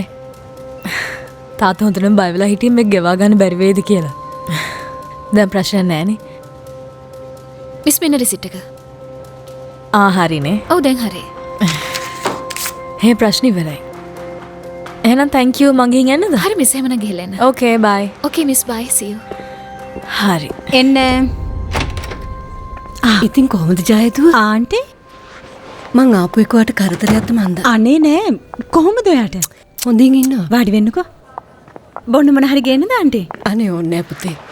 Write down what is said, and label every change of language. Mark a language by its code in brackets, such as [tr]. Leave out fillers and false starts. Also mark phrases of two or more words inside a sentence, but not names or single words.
[si] තාත්තා හොඳටම බය වෙලා හිටියේ මේක ගෙවා ගන්න බැරි වේද කියලා. දැන් ප්‍රශ්න නෑනේ. මිස් මෙන්න රිසිට් එක. හරිනේ. ඔව් දැන් හරි. හේ ප්‍රශ්න ඉවරයි. එහෙනම් [en] thank you [si] මං ගිහින් යන්නද? හරි මිස් එහෙමනම් ගිහලා එන්න. [en] Okay bye. Okay මිස් bye see you. [si] හරි. එන්න. ඉතින් කොහොමද ජයදුව? ආන්ටි මං ආපු එකට කරදරයක්ද මන්ද? අනේ නෑ කොහොමද ඔයාට? හොඳින් ඉන්නවා. වාඩි වෙන්නකෝ. බොන්න මොන හරි ගේන්නද ආන්ටි? අනේ ඕනේ නෑ පුතේ.